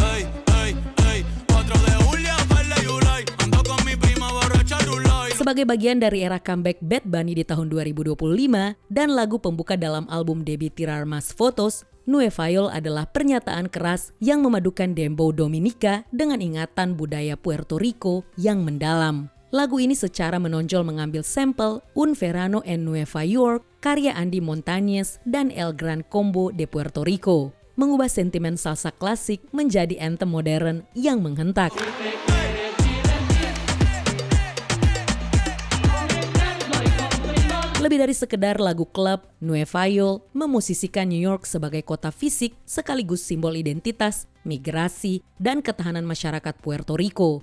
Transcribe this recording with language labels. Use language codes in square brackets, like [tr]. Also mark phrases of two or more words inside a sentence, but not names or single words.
[id] Sebagai bagian dari era comeback Bad Bunny di tahun 2025 dan lagu pembuka dalam album debut Tirar Más Fotos, Nueva York adalah pernyataan keras yang memadukan dembow Dominika dengan ingatan budaya Puerto Rico yang mendalam. Lagu ini secara menonjol mengambil sampel Un Verano en Nueva York, karya Andy Montañez dan El Gran Combo de Puerto Rico, mengubah sentimen salsa klasik menjadi anthem modern yang menghentak. Lebih dari sekedar lagu klub, Nueva York memosisikan New York sebagai kota fisik sekaligus simbol identitas, migrasi, dan ketahanan masyarakat Puerto Rico.